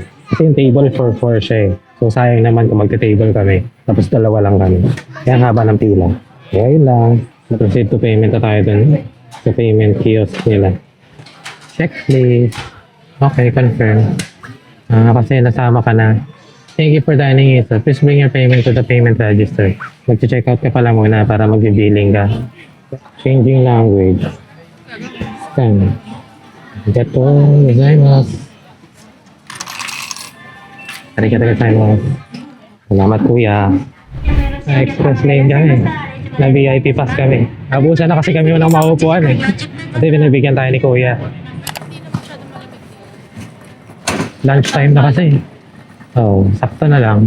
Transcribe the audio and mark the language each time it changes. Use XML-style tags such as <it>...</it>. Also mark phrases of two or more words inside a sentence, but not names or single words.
<tl>Kasi yung</tl> <en>table for 4</en> <tl>siya eh. So sayang naman kung magte-table kami. Tapos dalawa lang kami. Kaya ang haba ng pila. Kaya yun lang. Na-</tl> <en>proceed to payment</en> <tl>na tayo dun. Sa</tl> <en>payment kiosk</en> <tl>nila.</tl> <en>Check please. Okay, confirm.</en> <tl>Kasi nasama ka na.</tl> <en>Thank you for dining in. So please bring your payment to the payment register.</en> <tl>Mag-check out ka pala muna para mag-billing ka.</tl> <en>Changing language. Scan.</en> <ja>がとうございます. ありがとうございます.</ja> <tl>Salamat kuya.</tl> <en>Express lane</en> <tl>kami. Na</tl> <en>VIP pass</en> <tl>kami. Abusan na kasi kami unang maupuan eh. Kasi binibigyan tayo ni kuya. Lunchtime na kasi. Oh, sakto na lang.</tl>